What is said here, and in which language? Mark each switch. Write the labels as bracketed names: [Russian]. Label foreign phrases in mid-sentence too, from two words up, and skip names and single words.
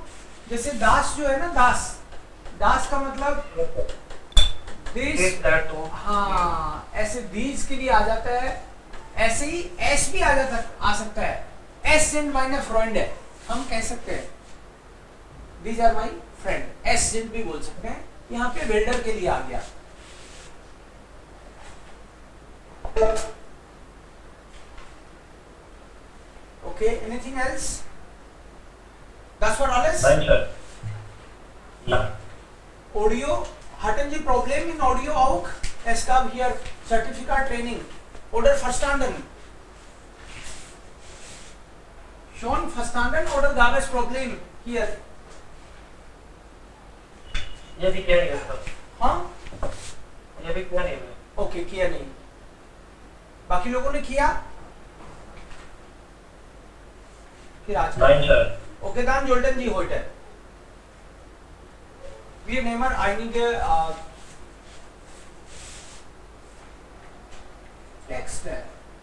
[Hindi] जैसे दास जो है ना, दास, दास का मतलब दिस, हाँ, ऐसे दीज के लिए आ जाता है, ऐसे ही एस भी आ सकता है। [German] es sind meine Freunde [Hindi] है, हम कह सकते हैं [English] these are my friend, [German] es sind [Hindi] भी बोल सकते हैं। यहाँ पे वेल्डर के लिए आ गया। [English] Okay, anything else? That's what all is? Fine, sir. Yeah. [German] Audio, hatten Sie Problem in Audio auch? Es gab hier Zertifikat Training. Oder verstanden? Schon verstanden oder gab es Problem hier? [Hindi] ये भी किया नहीं है सर। हाँ? ये भी किया नहीं है। Okay, किया नहीं। बाकी लोगों ने किया? फिर आज [English] Fine, sir. [German] Okay, dann sollten Sie heute. Wir nehmen einige Texte.